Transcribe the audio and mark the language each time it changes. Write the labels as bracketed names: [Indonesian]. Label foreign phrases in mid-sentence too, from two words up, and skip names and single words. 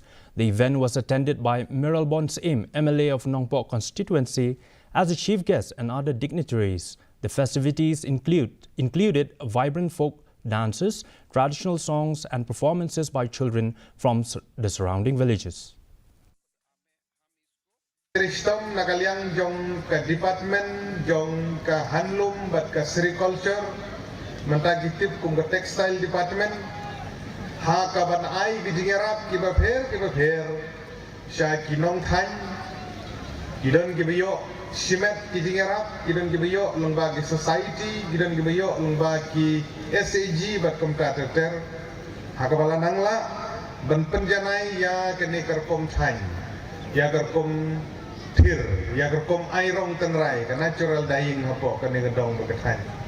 [English] The event was attended by Miralbon Saim, MLA of Nongpok constituency, as a chief guest and other dignitaries. The festivities included vibrant folk dances, traditional songs, and performances by children from the surrounding villages. [Khasi] Kristom nakaliang jong ka department jong ka handloom bat ka sericulture mentagitip kung ka [English] textile department [Khasi] ha kaban ai gijingerap ki bapher sha kinong than gidan gibiyo simet gijingerap gidan gibiyo lengba ki society gidan gibiyo lengba ki SAG bat komtrater ha kabala nangla ban penjanai ya kene kerkom than ya kerkom thir ya kerkom airong tenrai ka [English] natural dying [Khasi] hapo kene gedong bekathan.